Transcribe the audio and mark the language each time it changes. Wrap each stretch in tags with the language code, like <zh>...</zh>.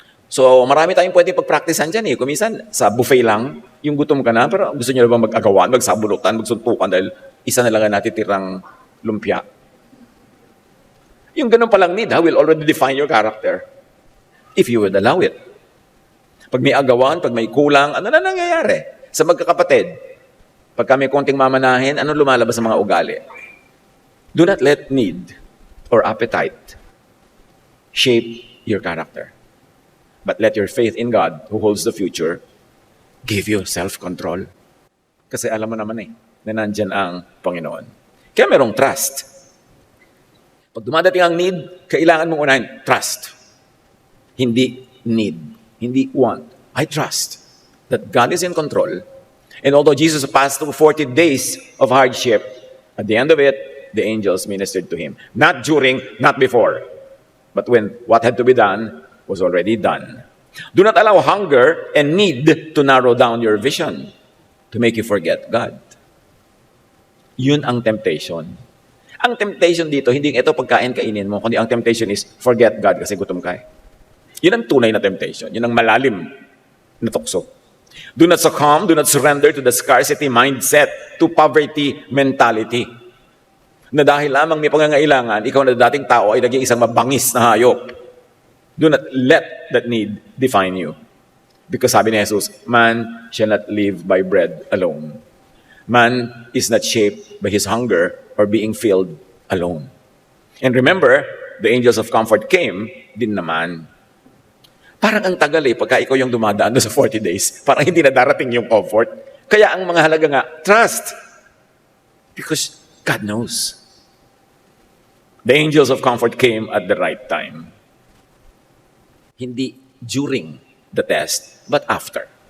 <tl>So, marami tayong pwedeng pag-practicean dyan eh. Kung minsan, sa buffet lang, yung gutom ka na, pero gusto nyo na ba mag-agawan, magsabulutan, magsuntukan dahil isa na lang ang natitirang lumpia. Yung ganun palang</tl> <en>need will already define your character if you would allow it.</en> <tl>Pag may agawan, pag may kulang, ano na nangyayari sa magkakapatid? Pagka may konting mamanahin, ano lumalabas sa mga ugali?</tl> <en>Do not let need or appetite shape your character. But let your faith in God, who holds the future, give you self-control.</en> <tl>Kasi alam mo naman na nandyan ang Panginoon. Kaya merong trust. Pag dumadating ang need, kailangan mong unahin, trust. Hindi need, hindi want.</tl> <en>I trust that God is in control. And although Jesus passed through 40 days of hardship, at the end of it, the angels ministered to him. Not during, not before. But when what had to be done was already done. Do not allow hunger and need to narrow down your vision, to make you forget God.</en> <tl>Yun ang temptation. Ang temptation dito, hindi ito pagkain kainin mo, kundi ang temptation</tl> <en>is forget God</en> <tl>kasi gutom ka. Yun ang tunay na temptation. Yun ang malalim na tukso.</tl> <en>Do not succumb, do not surrender to the scarcity mindset, to poverty mentality.</en> <tl>Na dahil lamang may pangangailangan, ikaw na dating tao ay naging isang mabangis na hayop.</tl> <en>Do not let that need define you. Because</en> <tl>sabi ni</tl> <en>Jesus, man shall not live by bread alone. Man is not shaped by his hunger or being filled alone. And remember, the angels of comfort came</en> <tl>din naman. Parang ang tagal pagka ikaw yung dumadaan doon sa 40 days. Parang hindi na darating yung comfort. Kaya ang mga halaga nga, trust.</tl> <en>Because God knows. The angels of comfort came at the right time.</en> <tl>Hindi</tl> <en>during the test, but after.</en>